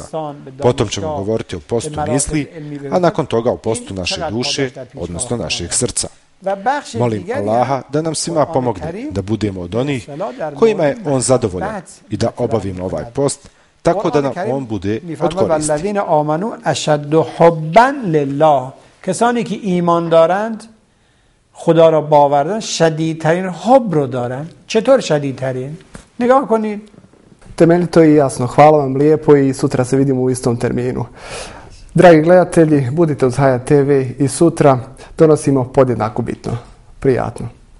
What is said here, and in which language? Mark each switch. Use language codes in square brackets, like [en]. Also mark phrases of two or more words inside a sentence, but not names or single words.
[bs] Potom ćemo govoriti o postu misli, a nakon toga o postu naše duše, odnosno našeg srca. Molim Allaha da nam svima pomogne da budemo od onih kojima je On zadovoljan i da obavimo ovaj post tako da nam on bude od koristi. [fa] کسانی که ایمان دارند خدا را باور دارند شدیدترین حب رو دارند. چطور شدیدترین؟ نگاه کنید. [bs] Temeljito i jasno. Hvala vam lijepo i sutra se vidimo u istom terminu. Dragi gledatelji, budite uz Hayat TV i sutra donosimo podjednako bitno. Prijatno.